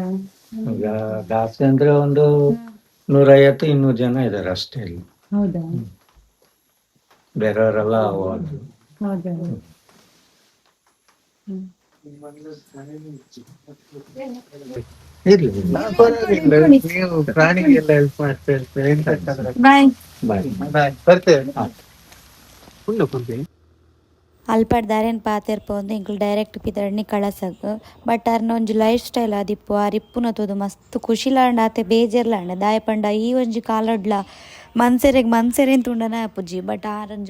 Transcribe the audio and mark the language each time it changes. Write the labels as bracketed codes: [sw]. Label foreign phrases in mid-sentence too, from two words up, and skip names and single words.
[kn] ಈಗ ಜಾಸ್ತಿ ಅಂದ್ರೆ ಒಂದು 150-200 ಜನ ಇದಾರೆ ಅಷ್ಟೇ ಇಲ್ಲಿ. ಹೌದಾ ಬೇರೆಯವರೆಲ್ಲ ಹೋದ್ರು. ಹೌದಾ ಇರ್ಲಿ ನೀವು ಪ್ರಾಣಿಗೆಲ್ಲ ಹೆಲ್ಪ್ ಮಾಡ್ತಾ ಇರ್ತೀರಿ ಬಾಯ್ ಬಾಯ್. ಬರ್ತೇವೆ ಉಂಡು ಕುಂತಿ [tcy] ಅಲ್ಪಡ್ ದಾರೆನ್ ಪಾತೆರ್ಪೋಂದು ಇಂಕ್ಲು ಡೈರೆಕ್ಟ್ ಪಿದಡ್ನಿ ಕಳಸಗ್ ಬಟ್ ಅರ್ನ ಒಂಜಿ [en] life style [tcy] ಆದಿಪ್ಪು ಆ ರಿಪ್ಪುನ ತೋದು ಮಸ್ತ್ ಖುಷಿಲಾಂಡ ಆತೆ ಬೇಜರ್ಲಾಂಡ ದಾಯ ಪಂಡ ಈ ಒಂಜಿ ಕಾಲಡ್ಲ ಮನ್ಸೆರೆನ್ ತುಂಡನ ಆಪುಜಿ ಬಟ್ ಆರಂಜ